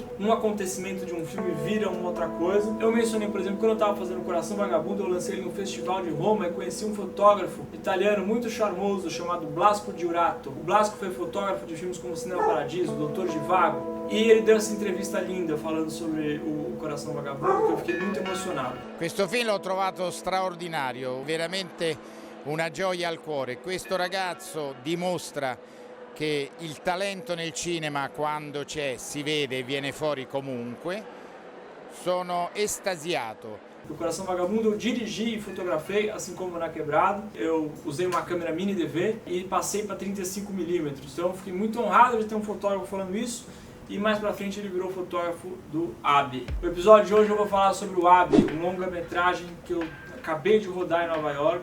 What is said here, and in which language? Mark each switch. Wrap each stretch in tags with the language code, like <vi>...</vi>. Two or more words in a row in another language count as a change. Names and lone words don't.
<pt>Um acontecimento de um filme vira uma outra coisa. Eu mencionei, por exemplo, quando eu estava fazendo Coração Vagabundo, eu lancei ele no Festival de Roma e conheci um fotógrafo italiano muito charmoso chamado Blasco Giurato. O Blasco foi fotógrafo de filmes como Cinema Paradiso, Doutor Zhivago, e ele deu essa entrevista linda falando sobre o Coração Vagabundo, que eu fiquei muito emocionado.</pt> <it>Questo film l'ho trovato straordinario, veramente una gioia al cuore. Questo ragazzo dimostra che il talento nel cinema, quando c'è, si vede e viene fuori comunque. Sono estasiato.</it> <pt>O Coração Vagabundo eu dirigi e fotografei, assim como na Quebrada. Eu usei uma câmera mini DV e passei para 35mm. Então eu fiquei muito honrado de ter um fotógrafo falando isso. E mais pra frente ele virou fotógrafo do AB. No episódio de hoje eu vou falar sobre o AB, um longa-metragem que eu acabei de rodar em Nova York.</pt>